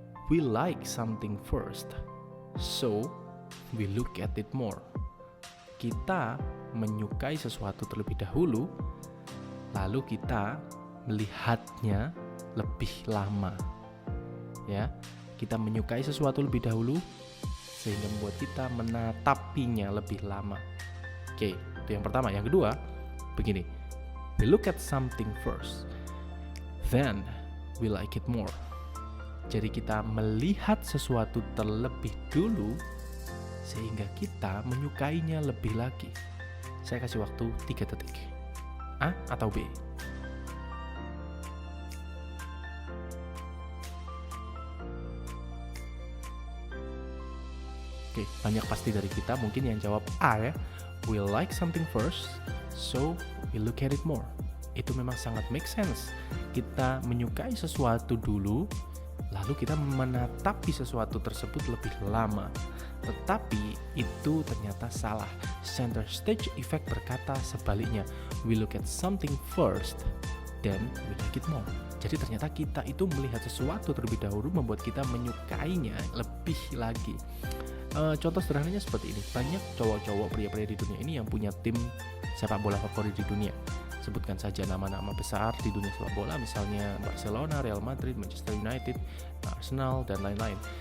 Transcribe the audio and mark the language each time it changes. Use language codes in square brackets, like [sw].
[en] We like something first, so we look at it more. [id] Kita menyukai sesuatu terlebih dahulu, lalu kita melihatnya lebih lama. Ya, kita menyukai sesuatu lebih dahulu sehingga membuat kita menatapinya lebih lama. Oke, itu yang pertama. Yang kedua, begini. [en] We look at something first, then we like it more. [id] Jadi kita melihat sesuatu terlebih dulu sehingga kita menyukainya lebih lagi. Saya kasih waktu 3 detik. A atau B? Oke, banyak pasti dari kita mungkin yang jawab A ya. [en] We like something first, so we look at it more. [id] Itu memang sangat make sense. Kita menyukai sesuatu dulu, lalu kita menatapi sesuatu tersebut lebih lama. Tetapi itu ternyata salah. Center stage effect berkata sebaliknya. [en] We look at something first, then we like it more. [id] Jadi ternyata kita itu melihat sesuatu terlebih dahulu membuat kita menyukainya lebih lagi. Contoh sederhananya seperti ini. Banyak cowok-cowok, pria-pria di dunia ini yang punya tim sepak bola favorit di dunia. Sebutkan saja nama-nama besar di dunia sepak bola, misalnya Barcelona, Real Madrid, Manchester United, Arsenal, dan lain-lain.